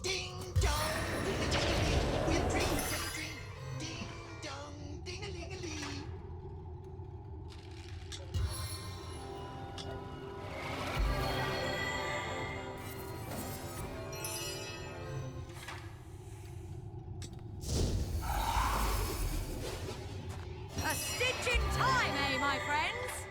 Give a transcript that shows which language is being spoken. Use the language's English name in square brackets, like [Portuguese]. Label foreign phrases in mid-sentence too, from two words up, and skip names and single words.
[English] Ding dong, ding-a-ling-a-ling. We'll drink and drink. Ding dong, ding-a-ling-a-ling. A stitch in time, eh, my friends?